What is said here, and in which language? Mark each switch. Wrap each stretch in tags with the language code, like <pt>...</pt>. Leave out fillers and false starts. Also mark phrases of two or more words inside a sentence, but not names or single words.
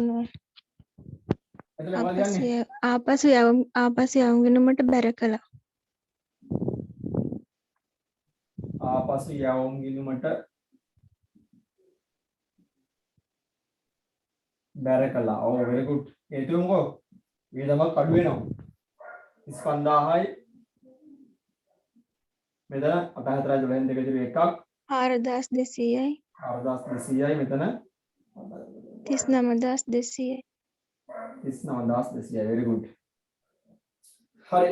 <si>මෙතන මොකක්ද ලියන්නේ? ආපසු යවුම්ගිණුමට බැර කළා. ආපසු යවුම් ගිණුමට බැර කළා. ඔව්</si> <en>very good.</en> <si>හේතුව මොකෝ? වියදමක් අඩු වෙනවා. 35000යි මෙතන 8412 එකක් 4200යි 4200යි මෙතන 39200යි 39200</si> <en>very good.</en> <si>හරි.</si>